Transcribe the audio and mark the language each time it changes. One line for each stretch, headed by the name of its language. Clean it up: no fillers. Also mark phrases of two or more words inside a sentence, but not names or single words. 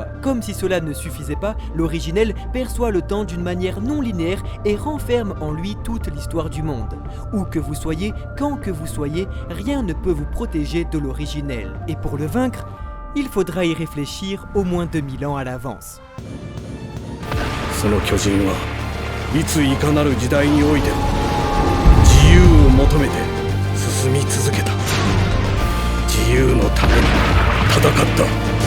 French: Comme si cela ne suffisait pas, l'originel perçoit le temps d'une manière non linéaire et renferme en lui toute l'histoire du monde. Où que vous soyez, quand que vous soyez, rien ne peut vous protéger de l'originel. Et pour le vaincre, il faudra y réfléchir au moins 2000 ans à l'avance.
Japanese: その巨人はいついかなる時代においても自由を求めて進み続けた。自由のために戦った。